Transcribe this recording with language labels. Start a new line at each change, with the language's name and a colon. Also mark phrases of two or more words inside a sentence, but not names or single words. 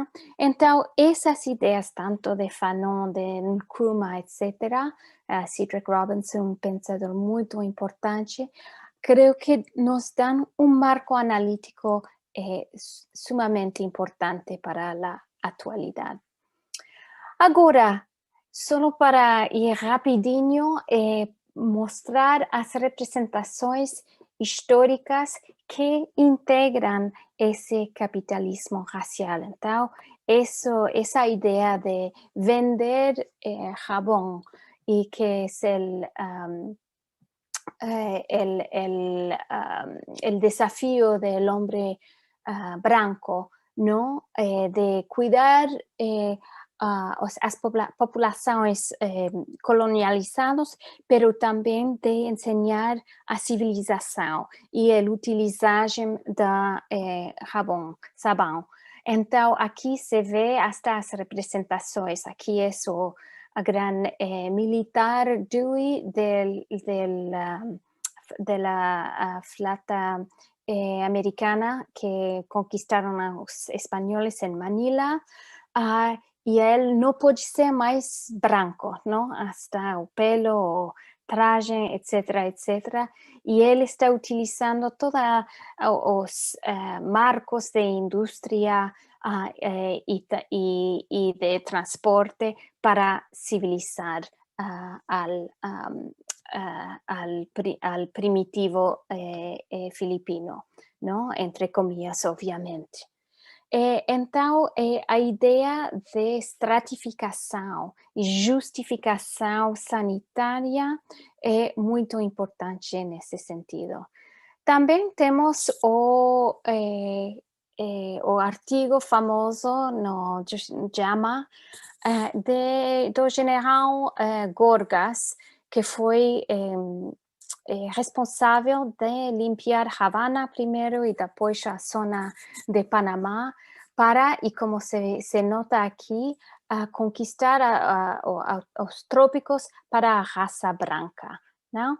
Portuguese: Então, essas ideias, tanto de Fanon, de Nkrumah, etc., Cedric Robinson, um pensador muito importante, creio que nos dão um marco analítico sumamente importante para a atualidade. Agora, só para ir rapidinho, mostrar as representações históricas que
Spanish: integran ese capitalismo racial. Entonces, esa idea de vender jabón y que es el desafío del hombre blanco, ¿no? De cuidar las poblaciones colonializadas, pero también de enseñar a civilización y el utilizaje de jabón,
Portuguese: sabão. Então, aqui se vê hasta as representações. Aqui é o
Spanish: gran militar Dewey de la flota americana que conquistaron a los españoles en Manila, y él no puede ser más blanco, ¿no? Hasta el pelo, traje, etcétera, etcétera. Y él está utilizando todos los marcos de industria y de transporte para civilizar al primitivo filipino, ¿no? Entre comillas, obviamente.
Portuguese: Então, a ideia de estratificação e justificação sanitária é muito importante nesse sentido. Também temos o artigo famoso no JAMA do general Gorgas, que foi responsável de limpiar Havana primeiro e depois a zona de Panamá para, e como se nota aqui, conquistar os trópicos para a raça branca, não?